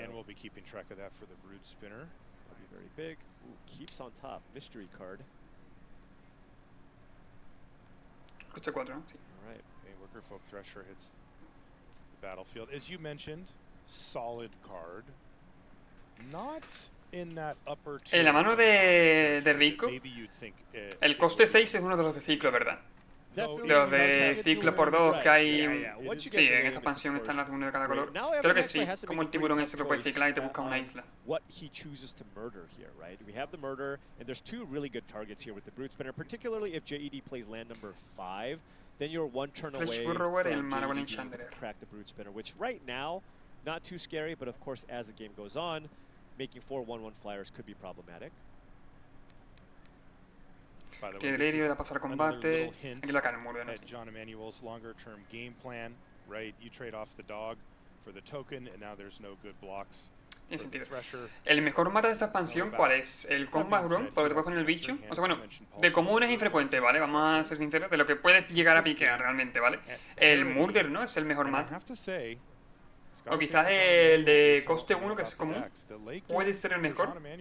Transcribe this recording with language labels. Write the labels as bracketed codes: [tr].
[en] and we'll be keeping track of that for the Brood Spinner. That'll be very big. Ooh, keeps on top. Mystery card. [es] Coste 4, ¿no? Sí. [en] All right. Okay, Wickerfolk Thresher hits the battlefield. As you mentioned, solid card. Not in that upper tier. [es] En la mano de Rico, el coste 6 es uno de los de ciclo, ¿verdad? De los de ciclo por 2 que hay. Sí, en esta expansión están las de uno de cada color. Creo que sí, como el tiburón ese que puede ciclar y te busca una isla. [en] What he chooses to murder here, right? We have the murder, and there's 2 really good targets here with the Brood Spinner, particularly if JED plays land number 5, then you're 1 turn away from JED to crack the Brood Spinner, which right now, not too scary, but of course as the game goes on, making 4 1/1 flyers could be problematic. [es] Tiene delirio, da pasar a combate. Aquí la cara en murder, ¿no? [en] John Emanuel's longer-term game plan, right? You trade off the dog for the token, and now there's no good blocks. [es] Tiene sentido. ¿El mejor mata de esta expansión cuál es? ¿El Combat Room? Porque te puedes poner el bicho. O sea, bueno, de común es infrecuente, ¿vale? Vamos a ser sinceros, de lo que puedes llegar a piquear realmente, ¿vale? El Murder, ¿no? Es el mejor mata. O quizás el de coste 1, que es común, puede ser el mejor.